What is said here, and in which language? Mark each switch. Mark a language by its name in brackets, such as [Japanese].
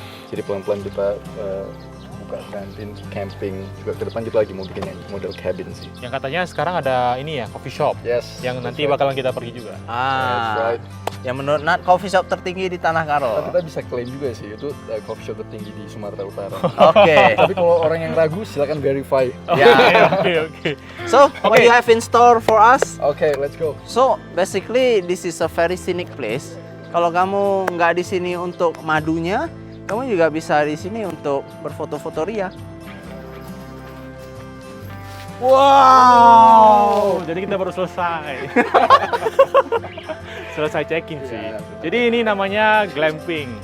[Indonesian] Jadi pelan-pelan kita buka kantin, camping, juga ke depan kita lagi mau bikin yang model cabin sih. Yang katanya sekarang ada ini ya, coffee shop. [English] Yes. [Indonesian] Yang nanti [English] that's right. [Indonesian] bakalan kita pergi juga. [English] That's right. [Indonesian] Yang menurut Nat coffee shop tertinggi di Tanah Karo. Kita bisa klaim juga sih, itu coffee shop tertinggi di Sumatera Utara. Oke. Tapi kalau orang yang ragu, silakan verify. Ya. Oke. [English] So, what you have in store for us? Oke, let's go. So, basically this is a very scenic place. [Indonesian] Kalau kamu nggak di sini untuk madunya, kamu juga bisa di sini untuk berfoto-foto ria. Wow, jadi kita baru selesai. Selesai check-in sih. Iya, Jadi ini namanya glamping.